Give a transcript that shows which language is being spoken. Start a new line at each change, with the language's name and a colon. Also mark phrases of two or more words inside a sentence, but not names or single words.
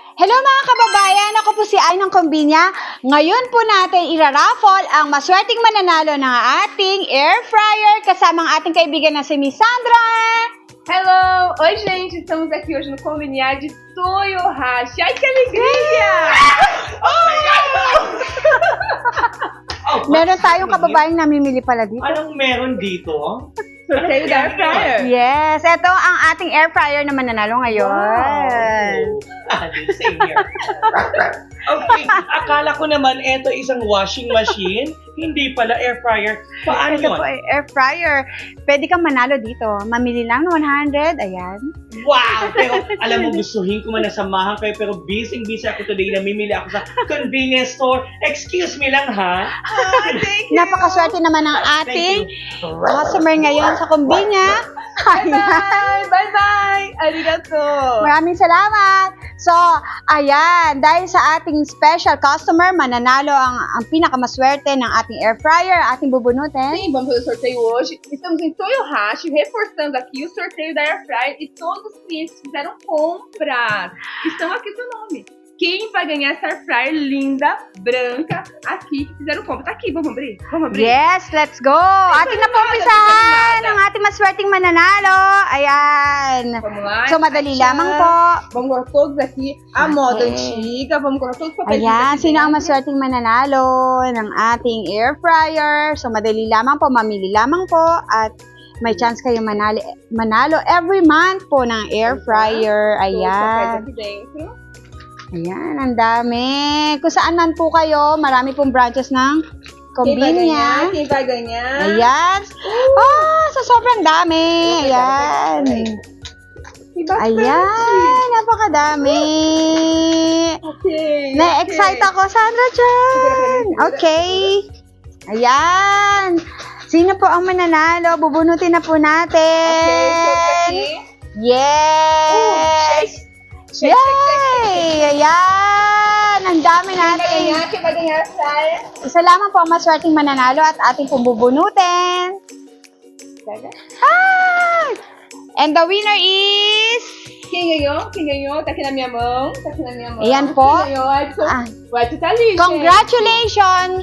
Filipino: Hello mga kababayan, ako po si Ay ng Kombinya. Ngayon po natin iraraffle ang maswerteng mananalo ng ating air fryer kasama ang ating kaibigan na si Miss Sandra. Hello!
Portuguese: Oi, gente! Estamos aqui hoje no Combinar de Toyohashi. Ai, que alegria!
Filipino: Meron tayong kababayang namimili pala dito. Anong meron dito?
Portuguese: Sorteio da
English: air fryer.
Filipino: Yes, ito ang ating
English: air fryer
Filipino: na mananalo ngayon.
English: Same here.
Filipino: Okay, akala ko naman ito isang
English: washing machine,
Filipino: hindi pala
English: air fryer.
Filipino: Paano Ito yun? po ay
English: air fryer.
Filipino: Pwede kang manalo dito. Mamili lang ng 100, ayan. Wow! Pero alam mo, gustuhin ko man nasamahan kayo, pero busy ako today. Namimili ako sa
English: convenience store. Excuse me
Filipino: lang, ha?
English: Thank you!
Filipino: Napakaswerte naman ng ating customer ngayon sa Kombinya. Ayan.
English: Bye! Bye-bye! Arigato!
Filipino: Maraming salamat. So, ayan, dahil sa ating
English: special customer,
Filipino: mananalo ang pinakamaswerte ng ating
English: air fryer,
Filipino: ating bubunutin.
Portuguese: Sim, vamos fazer o sorteio hoje. Estamos em Toyohashi, reforçando aqui o sorteio da
English: Air Fryer
Portuguese: e todos os clientes que fizeram compras. Estão aqui seu nome. Quem vai ganhar essa
English: Air Fryer
Portuguese: linda, branca, aqui, que fizeram compra? Tá aqui, vamos abrir? Vamos abrir?
English: Yes, let's go!
Filipino: Ating napumpisahan ang ating maswerteng mananalo. Ayan.
Portuguese: Vamos lá.
Filipino: So, madali
Portuguese: Acha.
Filipino: lamang po.
Portuguese: Vamos colocar todos aqui. A moda Okay. antiga. Vamos colocar todos os papéis.
Filipino: Ayan,
Portuguese: aqui
Filipino: sino ang
Portuguese: dentro.
Filipino: maswerteng mananalo ng ating
English: air fryer?
Filipino: So, madali lamang po, mamili lamang po at may chance kayo manalo
English: every month
Filipino: po ng
English: air fryer.
Portuguese: Todos os papéis
Filipino: Ayan.
Portuguese: aqui dentro.
Filipino: Ayan, ang dami. Kung saan man po kayo, marami pong branches ng
Portuguese: Quem vai
Filipino: Kombinya.
Portuguese: ganhar? Quem vai ganhar?
Filipino: Ayan. Oh, so sobrang dami. Ayan.
Portuguese: Tem bastante.
Filipino: Ayan, napakadami. Okay. Na-excite ako, Sandra Chan. Okay. Ayan. Sino po ang mananalo? Bubunutin na po Okay, natin. okay. Yes.
English: Shake, shake, Yay!
Filipino: Ayan! Ang dami
Portuguese: Quem vai
Filipino: natin.
Portuguese: ganhar? Quem vai ganhar a fryer?
Filipino: Isa lamang po ang maswerteng mananalo at ating pong bubunutin.
English: Hi! And the winner is...
Portuguese: Quem ganhou? Quem ganhou? Tá aqui na minha mão. Tá aqui na minha mão.
Filipino: Ayan po.
Portuguese: Quem ganhou? Edson. Ah. O Edson tá ali, gente.
English: Congratulations